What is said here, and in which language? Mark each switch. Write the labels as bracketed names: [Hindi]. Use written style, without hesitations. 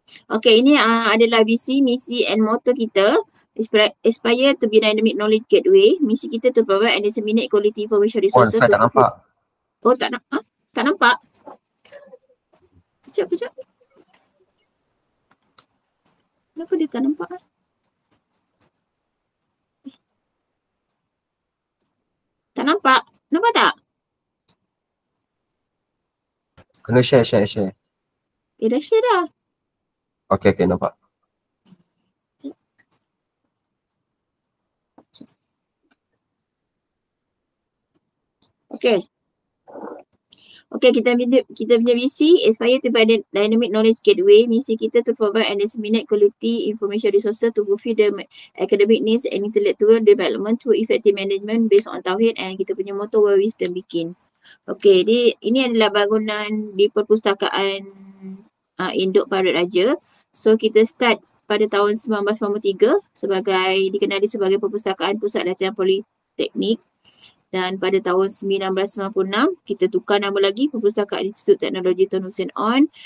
[Malay] Okay, ini adalah visi, misi and motto kita. [English] Aspire to be dynamic knowledge gateway. [Malay] Misi kita [English] to provide and disseminate quality information resources. [Malay] Tak nampak. Oh, tak nampak? Kejap. Kenapa dia tak nampak? Tak nampak? Nampak tak? Kena share. Dah share dah. Okay, nampak. [English] Okay, [Malay] kita punya visi, [English] aspire to be dynamic knowledge gateway. Misi kita to provide and disseminate quality information resources to fulfill the academic needs and intellectual development through effective management based on Tauhid, and [Malay] kita punya [English] motto where wisdom begin. [Malay] Okay, ini adalah bangunan di perpustakaan Induk Parut Raja. So kita start pada tahun 1993 dikenali sebagai Perpustakaan Pusat Latihan Politeknik. Dan pada tahun 1996 kita tukar nama lagi Perpustakaan Institut Teknologi Tun Hussein On.